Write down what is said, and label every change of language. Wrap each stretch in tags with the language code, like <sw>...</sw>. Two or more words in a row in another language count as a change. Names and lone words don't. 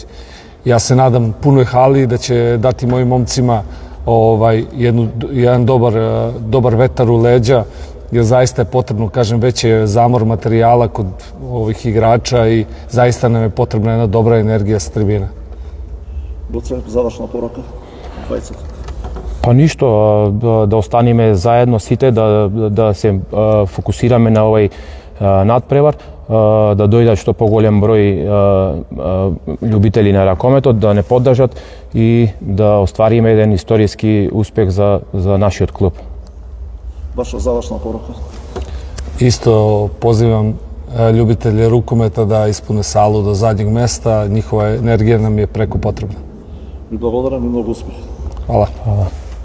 <sr>Ja se nadam punoj hali da će dati mojim momcima jedan dobar vetar u leđa, jer zaista je potrebno, kažem, već je zamor materijala kod ovih igrača i zaista nam je potrebna jedna dobra energija sa tribina.</sr> <mk>Гоце, завршна порака? Па ништо, да останеме заедно сите, да се фокусираме на овој надпревар, да дојдат што поголем број љубители на ракометот, да не поддржат и да оствариме еден историски успех за нашиот клуб. Ваша завршна порака?</mk> <sr>Isto pozivam ljubitelje rukometa da ispune salu do zadnjeg mesta, njihova energija nam je preko potrebna.</sr> <mk>Ви благодарам и многу успех.</mk> <sr>Hvala.</sr>